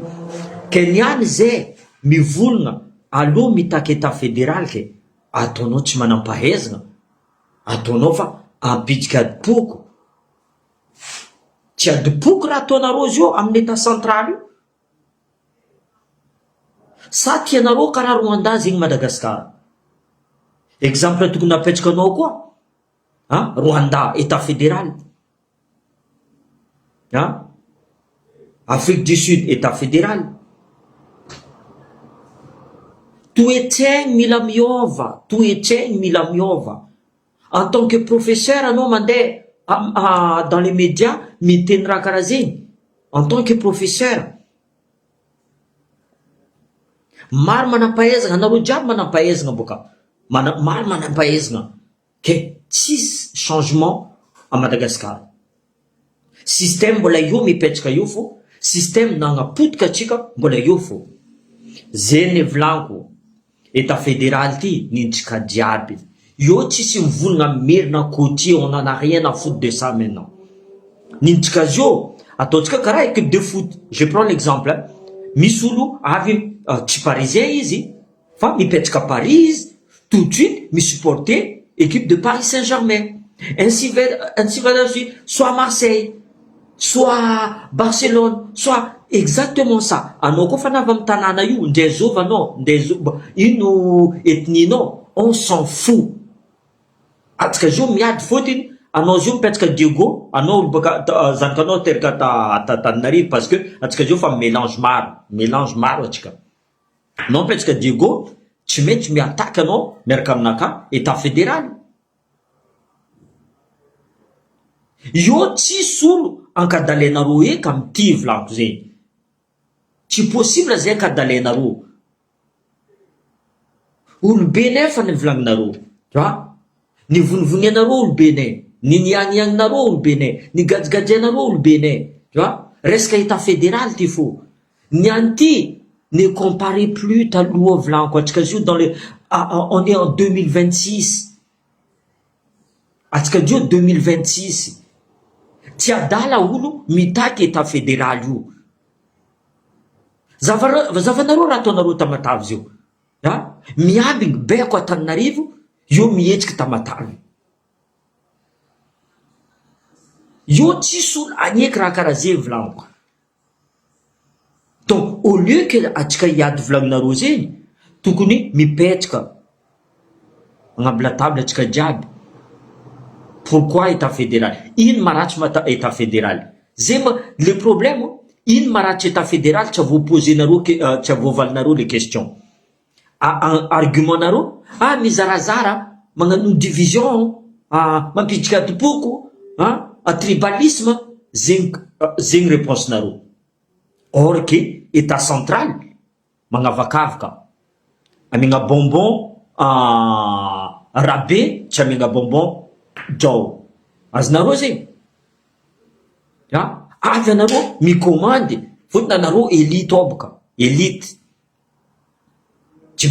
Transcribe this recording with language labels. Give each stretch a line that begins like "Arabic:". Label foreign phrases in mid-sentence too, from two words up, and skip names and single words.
Malagasy: Ke niany zay mivolagna aloha mitaky
French: État fédéral
Malagasy: ke ataonao tsy manam-pahaizana, ataonao fa ampitsika adipoko. Tsy adipoko raha ataonareo zio amin'ny
French: État central
Malagasy: io. Sa tianareo karaha Rwanda zegny Madagasikara. Exemple tokony apetrakanao koa, Rwanda,
French: État fédéral. Afrique du Sud, État fédéral.
Malagasy: Toetsaigny mila miova, toetsaigny mila miova.
French: En tant que professeur,
Malagasy: anao mandeha
French: dans les médias
Malagasy: miteny raha karaha zegny.
French: En tant que professeur,
Malagasy: maro manam-pahaizana, anareo jiaby manam-pahaizana boka. Maro manam-pahaizana. Ke tsisy
French: changement à Madagascar.
Malagasy: Système mbola io mipetraka io fo, système nagnapotika atsika mbola io fo. Zegny volaniko,
French: État fédéral
Malagasy: ty nintsika jiaby. Io tsisy mivolagna merina
French: côté, on en a rien à foutre de ça maintenant.
Malagasy: Nintsika zio, ataotsika karaha
French: équipe de foot. Je prends l'exemple.
Malagasy: Misy olo avy tsy parisien izy, fa mipetraka Paris,
French: tout de suite
Malagasy: misupporter
French: équipe de Paris Saint-Germain. Ainsi va de suite, soit Marseille, soit Barcelone, soit exactement ça.
Malagasy: Anao koa fa navy amin'ny tanàna io, ndray zova anao, ino ethninao,
French: on s'en fout.
Malagasy: Atsika zio miady fotiny, anao zio mipetraka Diego, anao baka zanakanao teraka Antananarivo
French: parce que
Malagasy: atsika zio fa mélange maro atsika. Anao mipetraka Diego, tsy maintsy miataka anao miaraka aminaka
French: État fédéral.
Malagasy: Io tsisy olo ankadalainareo eka mity volaniko zegny. Tsy possible zay ankadalainareo. olobe nefa ny volagninareo a ny vonivonianareo olobenay ny nianianinareo olobenay ny gajigajianareo olobenay a resaka
French: état fédéral
Malagasy: ty fo ny anty
French: ne comparez plus
Malagasy: taloha volaniko atsika zio
French: dans le on est en 2026
Malagasy: atsika zio 2026 tsy adala olo mitaky
French: état fédéral
Malagasy: io zavanareo raha ataonareo tamatavy zio a miaby ny beko Antananarivo io mihetsiky tamatavy io tsisy olo agneky raha karaha zay volaniko
French: donc au lieu que
Malagasy: atsika hiady volagninareo zegny tokony mipetraka agnambo latable atsika jiaby
French: pourquoi état fédéral
Malagasy: ino maratsy mata
French: état fédéral
Malagasy: zay ma
French: le problème
Malagasy: ino maratsy
French: état fédéral
Malagasy: tsy voaposenareo tsy voavalinareo
French: les questions
Malagasy: argumentnareo mizarazara magnano division mampidika atopoko tribalisme zegny réponse-nareo
French: or que état central
Malagasy: magnavakavaka amegna bonbon rabe tsy amegna bonbon jao azonareo zegny avy anareo micommande fotony anareo élite oboka élite tsy